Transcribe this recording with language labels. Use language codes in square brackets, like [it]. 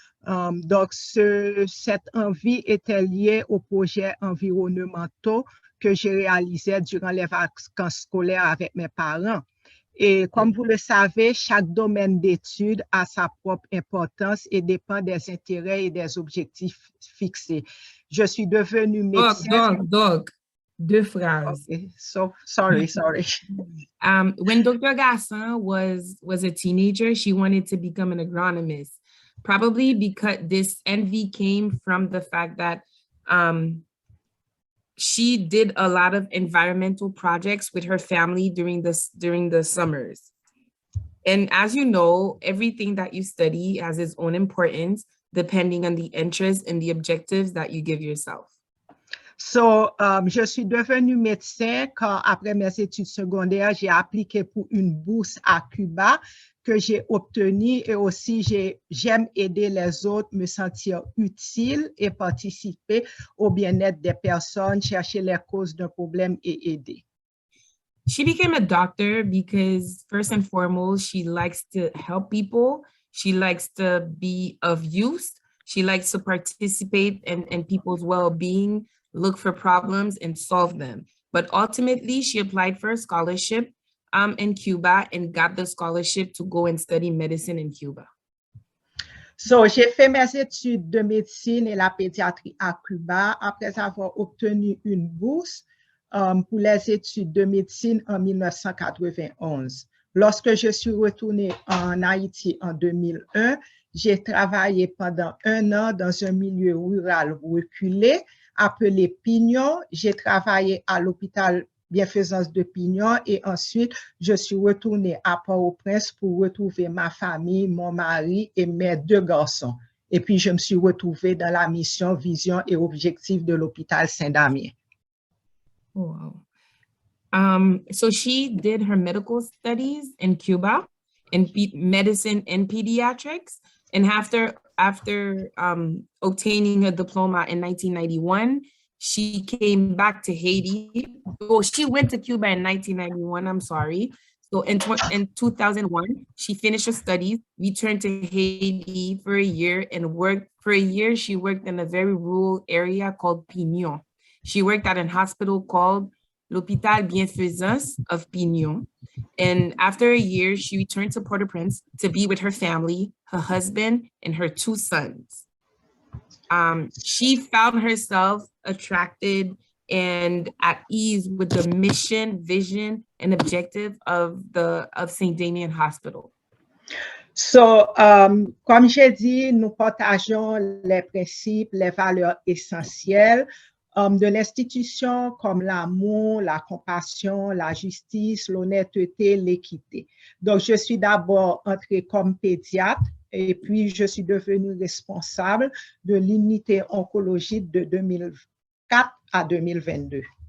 [fr] Donc, cette envie était liée aux projets environnementaux que j'ai réalisés durant les vacances scolaires avec mes parents. Et comme vous le savez, chaque domaine d'études a sa propre importance et dépend des intérêts et des objectifs fixés. Je suis devenue médecin. Deux phrases. [en] Okay, so sorry. When Dr. Gassant was a teenager, she wanted to become an agronomist, probably because this envy came from the fact that she did a lot of environmental projects with her family during the summers. And as you know, everything that you study has its own importance, depending on the interests and the objectives that you give yourself. [fr] So, je suis devenue médecin quand, après mes études secondaires, j'ai appliqué pour une bourse à Cuba que j'ai obtenue, et aussi j'aime aider les autres, me sentir utile et participer au bien-être des personnes, chercher les causes d'un problème et aider. [en] She became a doctor because first and foremost, she likes to help people. She likes to be of use. She likes to participate in people's well-being, look for problems and solve them. But ultimately, she applied for a scholarship in Cuba and got the scholarship to go and study medicine in Cuba. [fr] So, j'ai fait mes études de médecine et la pédiatrie à Cuba après avoir obtenu une bourse pour les études de médecine en 1991. Lorsque je suis retournée en Haïti en 2001, j'ai travaillé pendant 1 an dans un milieu rural reculé appelé Pignon. J'ai travaillé à l'hôpital Bienfaisance de Pignon et ensuite je suis retournée à Port-au-Prince pour retrouver ma famille, mon mari et mes 2 garçons. Et puis je me suis retrouvée dans la mission, vision et objectif de l'hôpital Saint-Damien. [en] Oh, wow. So she did her medical studies in Cuba in medicine and pediatrics. And after obtaining her diploma in 1991, she came back to Haiti. Well, she went to Cuba in 1991, I'm sorry. So in 2001, she finished her studies, returned to Haiti for a year and worked. For a year, she worked in a very rural area called Pignon. She worked at a hospital called L'Hôpital Bienfaisance of Pignon. And after a year, she returned to Port-au-Prince to be with her family, her husband, and her 2 sons. She found herself attracted and at ease with the mission, vision, and objective of St. Damien Hospital. [fr] So, comme j'ai dit, nous partageons les principes, les valeurs essentielles de l'institution comme l'amour, la compassion, la justice, l'honnêteté, l'équité. Donc, je suis d'abord entrée comme pédiatre et puis je suis devenue responsable de l'unité oncologique de 2004 à 2022.